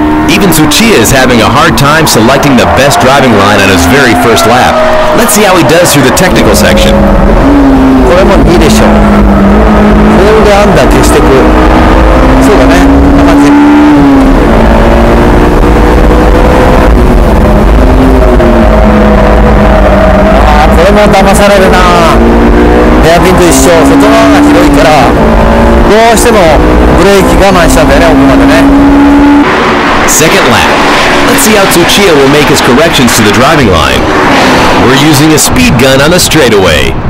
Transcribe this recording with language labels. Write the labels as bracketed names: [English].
[English] Even Tsuchiya is having a hard time selecting the best driving line on his very first lap. Let's see how he does through the technical section. [Japanese] これもいいでしょう。これでアンダー消していく。そうだね。こんな感じ。ああ、これも騙されるな。ヘアピンと一緒。外側が広いから、どうしてもブレーキ我慢したんだよね、奥までね。 [English] Second lap. Let's see how Tsuchiya will make his corrections to the driving line. We're using a speed gun on the straightaway.